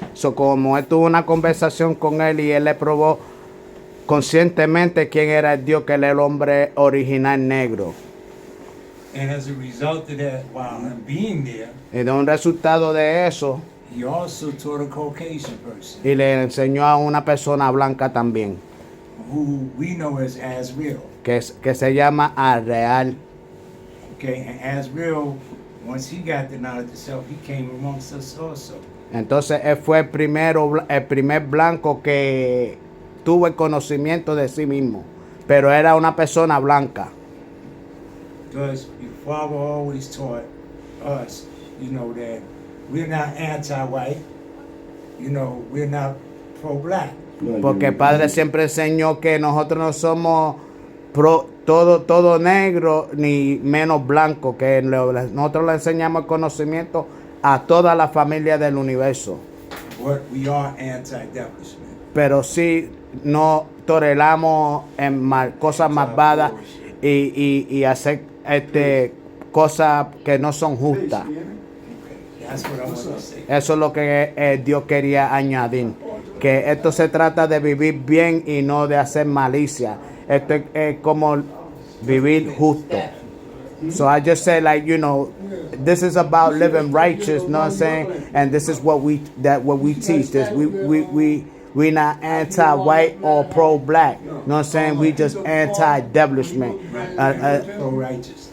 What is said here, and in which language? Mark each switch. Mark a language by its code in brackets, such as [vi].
[es] So, como él tuvo una conversación con él y él le probó conscientemente quién era el Dios, que era el hombre original negro. [en] And as a result of that, while him being there, [es] Y de un resultado de eso, [en] he also taught a Caucasian person, [es] y le enseñó a una persona blanca también, [en] who we know as Azrael. [es] que se llama Al-Real. [en] Okay, and Azrael, once he got the knowledge of self, he came amongst us also. [es] Entonces él fue el primer blanco que tuvo el conocimiento de sí mismo, pero era una persona blanca. [en] Because your father always taught us, that we're not anti-white, we're not pro-black. [es] Porque el padre siempre enseñó que nosotros no somos todo negro ni menos blanco, que nosotros le enseñamos el conocimiento a toda la familia del universo. [en] But we are anti-establishment. [es] Pero sí no toleramos cosas malvadas y hacer cosas que no son justas. [en] That's what I want to say. [es] Eso es lo que Dios quería añadir. Que esto se trata de vivir bien y no de hacer malicia. Esto es como vivir justo. [en] So I just say, this is about living righteous, you know what I'm saying? And this is what we teach. This we not anti-white or pro-black. You know what I'm saying? We just anti-establishment. Pro-righteousness.